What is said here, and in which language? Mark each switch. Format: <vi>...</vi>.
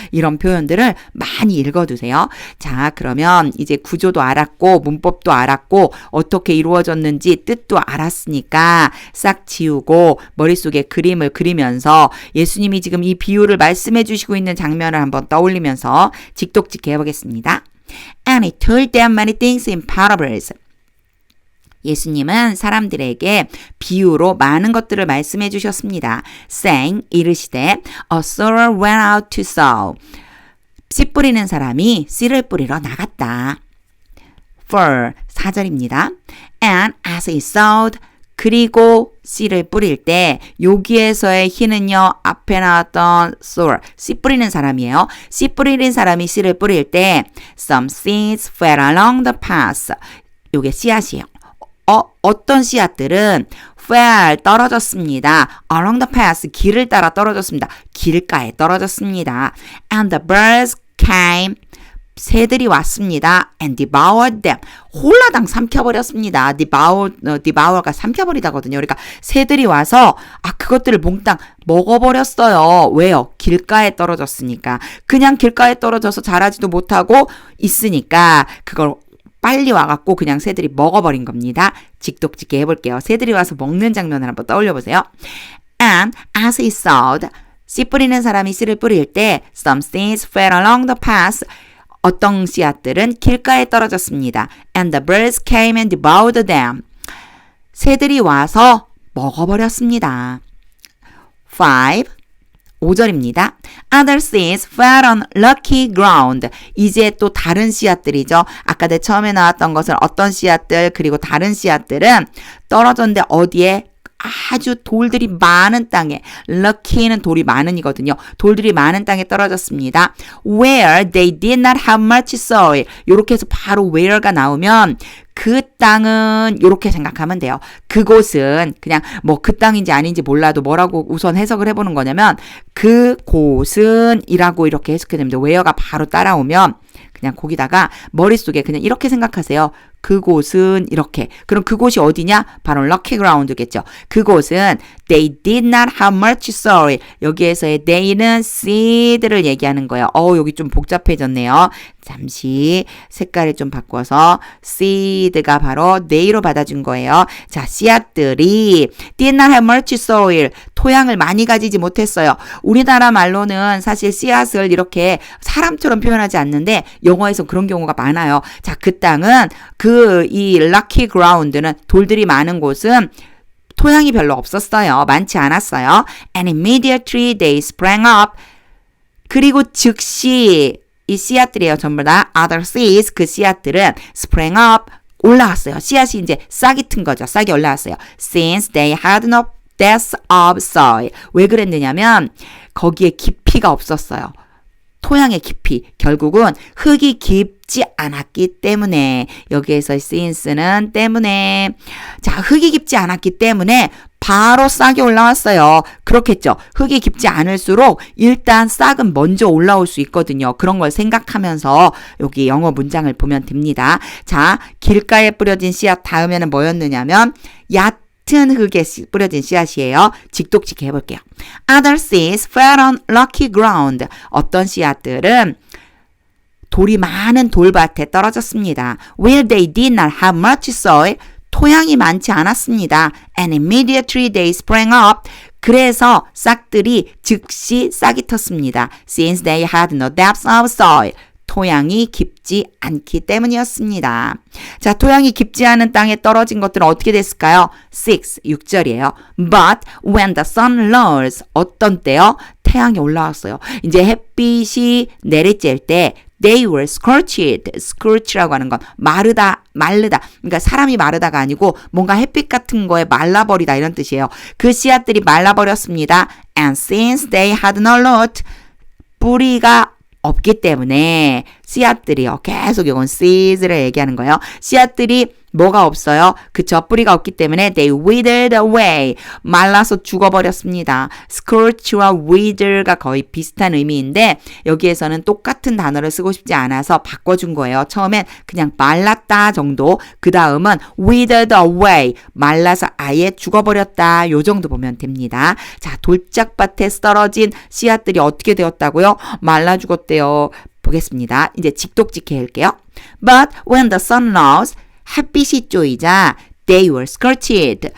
<ko>이런 표현들을 많이 읽어두세요. 자, 그러면 이제 구조도 알았고 문법도 알았고 어떻게 이루어졌는지 뜻도 알았으니까 싹 지우고 머릿속에 그림을 그리면서 예수님이 지금 이 비유를 말씀해 주시고 있는 장면을 한번 떠올리면서 직독직해 해보겠습니다.</ko> <en>And he told them many things in parables.</en> <ko>예수님은 사람들에게 비유로 많은 것들을 말씀해 주셨습니다.</ko> <en>saying,</en> <ko>이르시되,</ko> <en>a sower went out to sow.</en> <ko>씨 뿌리는 사람이 씨를 뿌리러 나갔다. 4절입니다.</ko> <en>And as he sowed,</en> <ko>그리고 씨를 뿌릴 때 여기에서의 he는요. 앞에 나왔던 sower, 씨 뿌리는 사람이에요. 씨 뿌리는 사람이 씨를 뿌릴 때</ko> <en>some seeds fell along the path.</en> <ko>요게 씨앗이에요. 어떤 씨앗들은 fell 떨어졌습니다.</ko> <en>along the path</en> <ko>길을 따라 떨어졌습니다. 길가에 떨어졌습니다.</ko> <en>And the birds came</en> <ko>새들이 왔습니다.</ko> <en>and devoured them</en> <ko>홀라당 삼켜버렸습니다. devour가 삼켜버리다거든요. 그러니까 새들이 와서 그것들을 몽땅 먹어버렸어요. 왜요? 길가에 떨어졌으니까. 그냥 길가에 떨어져서 자라지도 못하고 있으니까 그걸 빨리 와갖고 그냥 새들이 먹어버린 겁니다. 직독직해 해볼게요. 새들이 와서 먹는 장면을 한번 떠올려보세요.</ko> <en>And as he sowed,</en> <ko>씨 뿌리는 사람이 씨를 뿌릴 때</ko> <en>some seeds fell along the path.</en> <ko>어떤 씨앗들은 길가에 떨어졌습니다.</ko> <en>And the birds came and devoured them.</en> <ko>새들이 와서 먹어버렸습니다. 5절입니다.</ko> <en>Other seeds fell on rocky ground.</en> <ko>이제 또 다른 씨앗들이죠. 아까 내 처음에 나왔던 것은 어떤 씨앗들 그리고 다른 씨앗들은 떨어졌는데 어디에? 아주 돌들이 많은 땅에 lucky는 돌이 많은이거든요. 돌들이 많은 땅에 떨어졌습니다.</ko> <en>Where they did not have much soil.</en> <ko>이렇게 해서 바로 where가 나오면 그 땅은 이렇게 생각하면 돼요. 그곳은 그냥 뭐 그 땅인지 아닌지 몰라도 뭐라고 우선 해석을 해보는 거냐면 그곳은 이라고 이렇게 해석해 됩니다. 웨어가 바로 따라오면 그냥 거기다가 머릿속에 그냥 이렇게 생각하세요. 그곳은 이렇게. 그럼 그곳이 어디냐? 바로 lucky ground겠죠. 그곳은</ko> <en>they did not have much soil.</en> <ko>여기에서의 they는 seed를 얘기하는 거예요. 여기 좀 복잡해졌네요. 잠시 색깔을 좀 바꿔서 seed가 바로 they로 받아준 거예요. 자, 씨앗들이</ko> <en>did not have much soil.</en> <ko>토양을 많이 가지지 못했어요. 우리나라 말로는 사실 씨앗을 이렇게 사람처럼 표현하지 않는데 영어에서 그런 경우가 많아요. 자, 그 땅은 이 lucky ground는 돌들이 많은 곳은 토양이 별로 없었어요. 많지 않았어요.</ko> <en>And immediately they sprang up.</en> <ko>그리고 즉시 이 씨앗들이에요. 전부 다</ko> <en>other seeds,</en> <ko>그 씨앗들은</ko> <en>sprang up,</en> <ko>올라왔어요. 씨앗이 이제 싹이 튼 거죠. 싹이 올라왔어요.</ko> <en>Since they had no depth of soil.</en> <ko>왜 그랬느냐면 거기에 깊이가 없었어요. 토양의 깊이. 결국은 흙이 깊지 않았기 때문에 여기에서 since는 때문에 자 흙이 깊지 않았기 때문에 바로 싹이 올라왔어요. 그렇겠죠. 흙이 깊지 않을수록 일단 싹은 먼저 올라올 수 있거든요. 그런 걸 생각하면서 여기 영어 문장을 보면 됩니다. 자 길가에 뿌려진 씨앗 다음에는 뭐였느냐면 얕은 흙에 뿌려진 씨앗이에요. 직독직해 해볼게요.</ko> <en>Other seeds fell on rocky ground.</en> <ko>어떤 씨앗들은 돌이 많은 돌밭에 떨어졌습니다.</ko> <en>Where they did not have much soil.</en> <ko>토양이 많지 않았습니다.</ko> <en>And immediately they sprang up.</en> <ko>그래서 싹들이 즉시 싹이 텄습니다.</ko> <en>Since they had no depth of soil.</en> <ko>토양이 깊지 않기 때문이었습니다. 자, 토양이 깊지 않은 땅에 떨어진 것들은 어떻게 됐을까요? 6절이에요.</ko> <en>But when the sun rose,</en> <ko>어떤 때요? 태양이 올라왔어요. 이제 햇빛이 내리쬐을 때</ko> <en>they were scorched.</en> <ko>scorch라고 하는 건 마르다. 그러니까 사람이 마르다가 아니고 뭔가 햇빛 같은 거에 말라버리다 이런 뜻이에요. 그 씨앗들이 말라버렸습니다.</ko> <en>And since they had no root,</en> <ko>뿌리가 없기 때문에 씨앗들이요. 계속 이건 seeds를 얘기하는 거예요. 씨앗들이 뭐가 없어요? 그쵸. 뿌리가 없기 때문에</ko> <en>they withered away.</en> <ko>말라서 죽어버렸습니다. scorch와 wither가 거의 비슷한 의미인데 여기에서는 똑같은 단어를 쓰고 싶지 않아서 바꿔준 거예요. 처음엔 그냥 말랐다 정도. 그 다음은</ko> <en>withered away.</en> <ko>말라서 아예 죽어버렸다. 요 정도 보면 됩니다. 자, 돌짝밭에 떨어진 씨앗들이 어떻게 되었다고요? 말라 죽었대요. 보겠습니다. 이제 직독직해 할게요.</ko> <en>But when the sun rose,</en> <ko>햇빛이 쪼이자</ko> <en>they were scorched.</en>